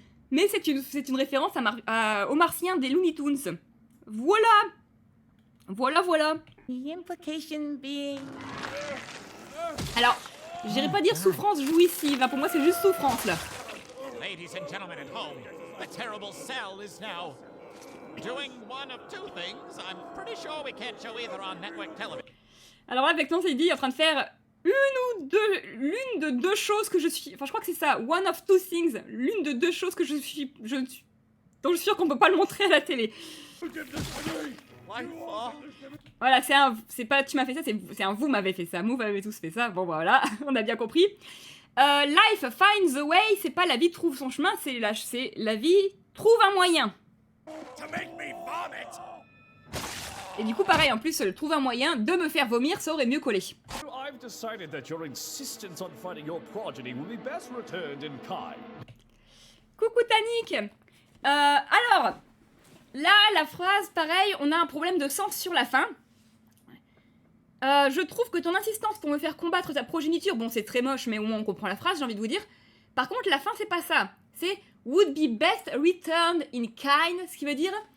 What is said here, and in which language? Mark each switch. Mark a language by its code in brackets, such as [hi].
[fr] Mais c'est une référence aux Martiens des Looney Tunes. Voilà. Voilà. [en] The implication being... [fr] Alors, j'irais pas dire souffrance jouissive, hein, pour moi c'est juste souffrance là. [en] Ladies and gentlemen at home, the terrible cell is now doing one of two things. I'm pretty sure we can't show either on network television. [fr] Alors là, Vecton s'est dit, il est en train de faire l'une de deux choses que je suis... Enfin, je crois que c'est ça, [en] one of two things. [fr] L'une de deux choses que dont je suis sûre qu'on peut pas le montrer à la télé. Voilà, c'est pas tu m'as fait ça, c'est un vous m'avez fait ça, vous m'avez tous fait ça, bon voilà, on a bien compris. [en] Life finds a way, [fr] c'est pas la vie trouve son chemin, c'est la vie trouve un moyen. Et du coup, pareil, en plus, trouve un moyen de me faire vomir, ça aurait mieux collé. [en] I've decided that your insistence on finding your progeny will be best returned in kind. [fr] Coucou Tanik. Alors, là, la phrase, pareil, on a un problème de sens sur la fin. Je trouve que ton insistance pour me faire combattre ta progéniture, bon, c'est très moche, mais au moins on comprend la phrase, j'ai envie de vous dire. Par contre, la fin, c'est pas ça. C'est [en] would be best returned in kind, [fr] ce qui veut dire...